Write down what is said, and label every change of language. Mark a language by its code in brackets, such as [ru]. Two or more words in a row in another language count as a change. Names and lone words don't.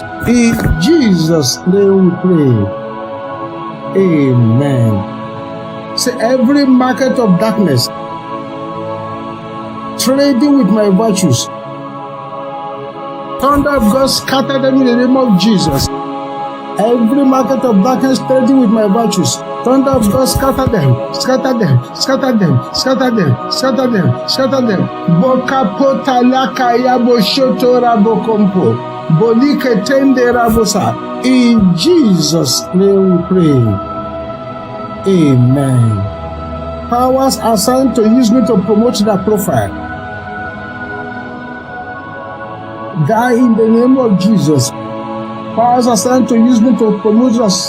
[en] In Jesus' name we pray. Amen. Say, every market of darkness trading with my virtues, thunder of God scatter them in the name of Jesus. Every market of darkness trading with my virtues, thunder of God scatter them, scatter them, scatter them, scatter them, scatter them, scatter them. Bokapota lakaya boshoto rabokompo, bolike tende rabosa. In Jesus' name we pray. Amen. Powers assigned to use me to promote their profile, die in the name of Jesus. Powers assigned to use me to promote us.